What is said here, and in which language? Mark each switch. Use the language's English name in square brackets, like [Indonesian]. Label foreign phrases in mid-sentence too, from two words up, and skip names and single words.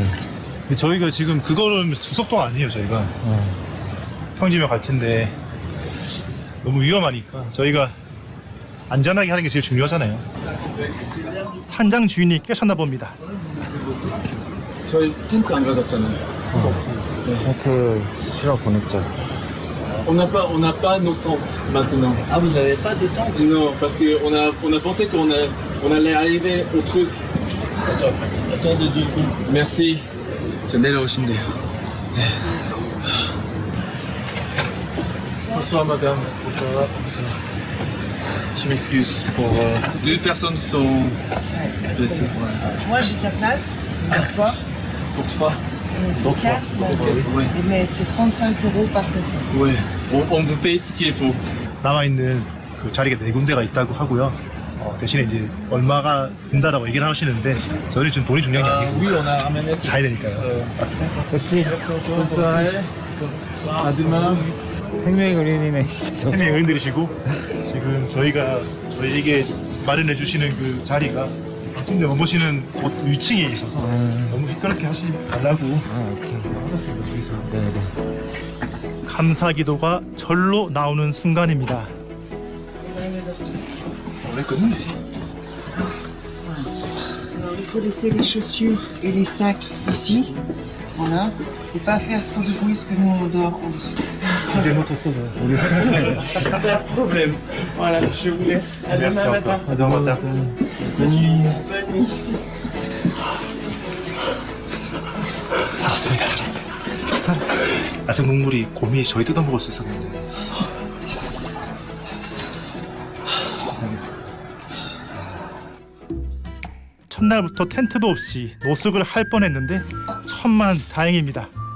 [Korean] 근데 저희가 지금 그거는 속도 아니에요. 저희가 평지면 갈 텐데 너무 위험하니까 저희가 안전하게 하는 게 제일 중요하잖아요. 산장 주인이 깨셨나 봅니다. 저희 텐트 안 가졌잖아요. 텐트 실어 보냈죠. [French] On n'a pas nos tentes maintenant. Ah, vous n'avez pas de tente? Non, parce qu'on a pensé qu'on allait arriver au truc. Attendez 2 secondes. Merci. [Korean] 저 내려오신대요. [French] Bonsoir madame. Bonsoir. Je m'excuse pour... Deux personnes sont blessées. Moi j'ai de la place, pour toi, Pour trois. pour 4, Oui. mais c'est 35 € par personne. Ouais. On vous paye ce qu'il faut. [Korean] 남아 있는 그 자리가 4군데가 있다고 하고요. 대신에 이제 얼마가 든다라고 얘기를 하시는데 저희 지금 돈이 중요한 게 아니고 [French] Oui, on a ramené. [Korean] 자야 되니까요. 역시 [French] Bonne soirée. À demain. [Korean] 생명의 은인이네 진짜. 생명 의원들이시고 지금 저희에게 마련해 주시는 그 자리가 침대 머무시는 곳 위층에 있어서 너무 시끄럽게 하시지 말라고 오케이. 하셨습니다. 저기서. 네네. 감사 기도가 절로 나오는 순간입니다. [French] Alors il faut laisser les chaussures et les sacs ici, voilà, et pas faire trop de bruit parce que nous on dort en dessous. [Korean] 이제 못했어. 우리 [French] Pas de problème. Voilà, je vous laisse. À demain matin. Bonne nuit. [Korean] 살았습니다. 살았어요. 야생 동물이 곰이 저희 뜯어먹을 수 있었는데 살았어. 첫날부터 텐트도 없이 노숙을 할 뻔했는데 천만 다행입니다.